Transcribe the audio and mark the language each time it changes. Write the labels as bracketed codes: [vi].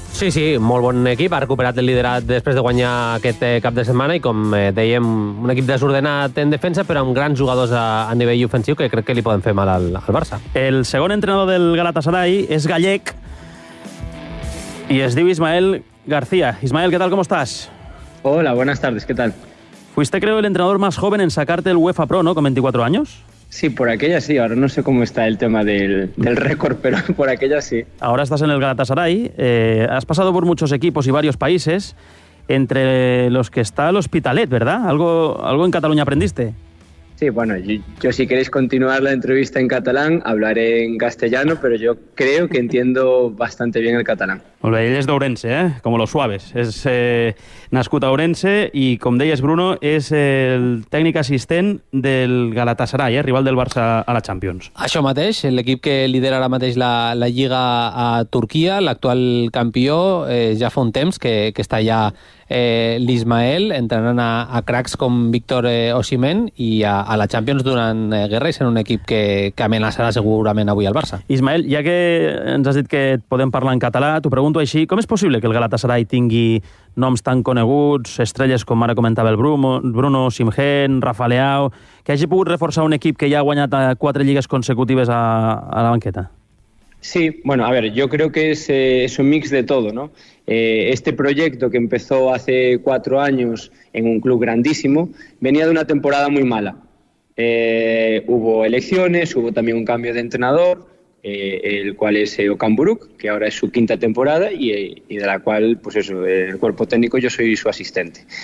[ca] Sí, sí, molt bon equip, ha recuperat el liderat després de guanyar aquest cap de setmana i, com dèiem, un equip desordenat en defensa, però amb grans jugadors a nivell ofensiu que crec que li poden fer mal al Barça. El segon entrenador del Galatasaray és gallec i es diu Ismael García. Ismael, què tal, com estàs? [es] Hola, buenas tardes, ¿qué tal? Fuiste, creo, el entrenador más joven en sacarte el UEFA Pro, ¿no?, con 24 años. Sí, por aquella sí. Ahora no sé cómo está el tema del récord, pero por aquella sí. Ahora estás en el Galatasaray. Has pasado por muchos equipos y varios países, entre los que está el Hospitalet, ¿verdad? ¿Algo en Cataluña aprendiste? Sí, bueno, yo si queréis continuar la entrevista en catalán, hablaré en castellano, pero yo creo que entiendo bastante bien el catalán. [ca] Bueno, ell és d'Ourense, ¿eh? [es] Como los suaves. [ca] Es nascut a Ourense y, com deies, Bruno, és el tècnic assistent del Galatasaray, ¿eh? Rival del Barça a la Champions. Això mateix, l'equip que lidera ara mateix la Lliga a Turquia, l'actual campió, ja fa un temps que està allà l'Ismael, entrenant a cracs com Víctor Osimhen i a la Champions durant guerra i sent un equip que amenaçarà segurament avui al Barça. Ismael, ja que ens has dit que et podem parlar en català, t'ho pregunto així, com és possible que el Galatasaray tingui noms tan coneguts, estrelles com ara comentava el Bruno Osimhen, Rafa Leao, que hagi pogut reforçar un equip que ja ha guanyat 4 lligues consecutives a la banqueta? [es] Sí, bueno, a ver, yo creo que es un mix de todo, ¿no? Este proyecto que empezó hace 4 años en un club grandísimo venía de una temporada muy mala. Hubo elecciones, hubo también un cambio de entrenador, el cual es Okan Buruk, que ahora es su quinta temporada y de la cual, pues eso, el cuerpo técnico, yo soy su asistente.